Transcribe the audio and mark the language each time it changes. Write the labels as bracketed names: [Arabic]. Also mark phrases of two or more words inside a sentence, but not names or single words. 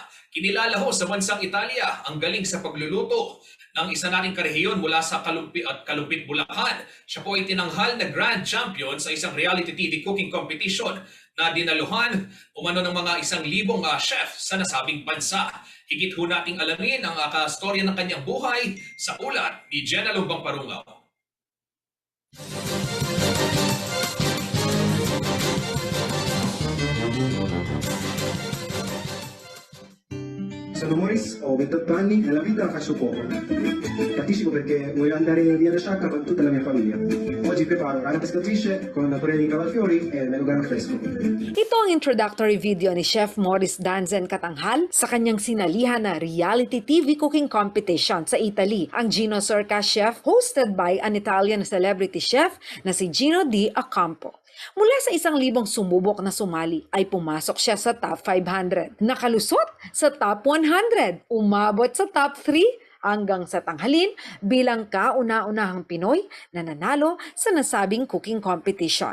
[Filipino] Kinilala ho sa bansang Italia ang galing sa pagluluto ng isa nating karehiyon mula sa Kalumpit, Bulacan. Siya po ay tinanghal na [English] Grand Champion [Filipino] sa isang [English] reality TV cooking competition [Filipino] na dinaluhan umano ng mga 1,000 chef sa nasabing bansa. Higit ho nating alamin ang storya ng kanyang buhay sa ulat ni Jenna Lumbang Parungaw. [Italian] Sono Morris, ho 28 anni e la vita faccio poco. Partecipo perché voglio andare via da Sciacca con tutta la mia famiglia. Oggi preparo rana pescatrice con purè di cavalfiori e melograno fresco. [Filipino] Ito ang [English] introductory video [Filipino] ni Chef Morris Danzen Katanghal sa kanyang sinalihan na [English] reality TV cooking competition [Filipino] sa Italy, ang Gino Sorca Chef, [English] hosted by an Italian celebrity chef [Filipino] na si Gino D. Acampo. Mula sa 1,000 sumubok na sumali ay pumasok siya sa top 500. Nakalusot sa top 100. Umabot sa top 3 hanggang sa tanghalin bilang kauna-unahang Pinoy na nanalo sa nasabing [English] cooking competition.